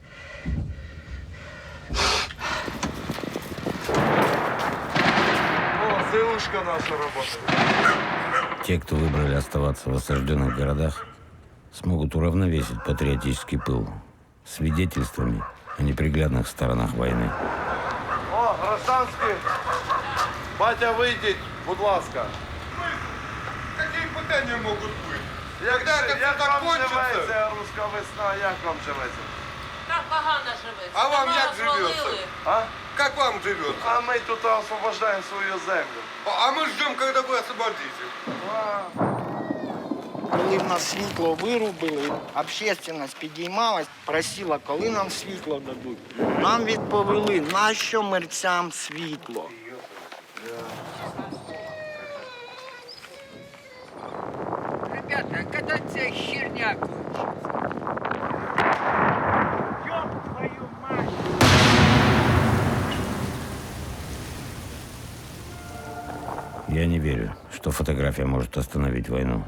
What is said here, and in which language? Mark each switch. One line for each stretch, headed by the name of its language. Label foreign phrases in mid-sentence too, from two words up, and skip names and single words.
Russian: О, сылушка наша работает. Те, кто выбрали оставаться в осажденных городах, смогут уравновесить патриотический пыл свидетельствами о неприглядных сторонах войны. О,
Ukrainian: гражданський. Батя, вийдіть, будь ласка.
Russian: Какие питания могут быть?
Ukrainian: Як вам живеться, руська весна, як вам живеться? Так погано живеться. А вам Дома як розвалили. живеться? А?
Russian: Как вам живется?
Ukrainian: А ми тут освобождаємо свою землю.
Russian: А мы ждем, когда вы освободите.
Ukrainian: Коли в нас світло вирубили, общественность підіймалась, просила, коли нам світло дадуть. Нам відповіли, нащо мерцям світло.
Russian: Ребята, а когда ця херня кончится? Ёб твою мать! Я не верю, что фотография может остановить войну.